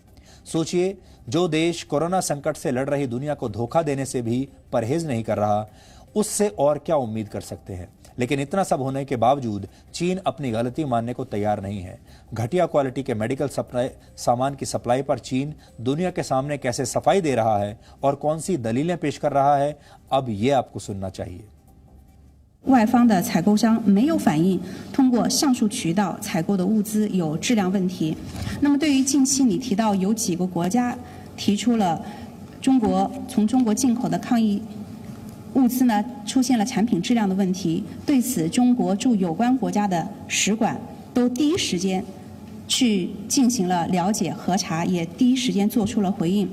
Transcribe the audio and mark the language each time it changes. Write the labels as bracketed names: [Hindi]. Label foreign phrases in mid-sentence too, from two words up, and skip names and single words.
[Hindi] सोचिए, जो देश कोरोना संकट से लड़ रही दुनिया को धोखा देने से भी परहेज नहीं कर रहा, उससे और क्या उम्मीद कर सकते हैं। लेकिन इतना सब होने के बावजूद चीन अपनी गलती मानने को तैयार नहीं है। घटिया क्वालिटी के मेडिकल सामान की सप्लाई पर चीन दुनिया के सामने कैसे सफाई दे रहा है और कौन सी दलीलें पेश कर रहा है, अब ये आपको सुनना चाहिए। [Chinese] 外方的采购商没有反映通过上述渠道采购的物资有质量问题。那么，对于近期你提到有几个国家提出了从中国进口的抗疫物资呢出现了产品质量的问题，对此中国驻有关国家的使馆都第一时间去进行了了解核查，也第一时间做出了回应。